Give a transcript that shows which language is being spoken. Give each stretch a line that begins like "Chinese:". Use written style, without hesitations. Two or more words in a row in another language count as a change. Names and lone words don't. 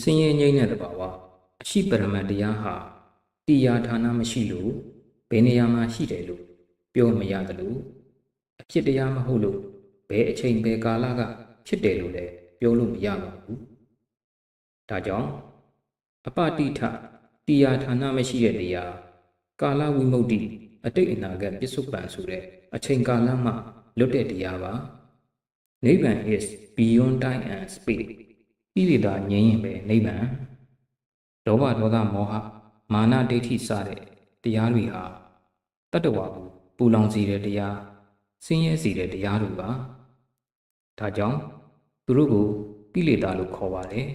Burmese: င်းရဲငြိမ်းတဲ့သဘာဝအရှိပရမတ်တရားဟာတရားဌာနမရှိလို့ဘယ်နေရာမှာရှိတယ်လို့ပြောမရတယ်လို့အဖြစ်တရားမဟုတ်လို့ဘယ်အချိန်ဘယ်ကာလကဖြစ်တယ်လို့လည်းပြောလို့မရပါဘူးဒါကြောင့်အပတိထတရားဌာနမရှိတဲ့တရားကာလဝိမု ക്തി အတိတ်အနာဂတ်ပစ္စုပန်ဆိုတဲ့အချိန်ကာလမှလွတ်တဲ့တရားပါ နိဗ္ဗာန်
English: is beyond time and space
Burmese: ကိလေသာငြိမ်းရင်ပဲနိဗ္ဗာန်လောဘဒေါသမောဟမာနဒိဋ္ဌိစတဲ့တရားတွေဟာတတ္တဝါကိုပူလောင်စေတဲ့တရားဆင်းရဲစေတဲ့တရားတွေပါဒါကြောင့်သူတို့ကိုကိလေသာလို့ခေါ်ပါတယ်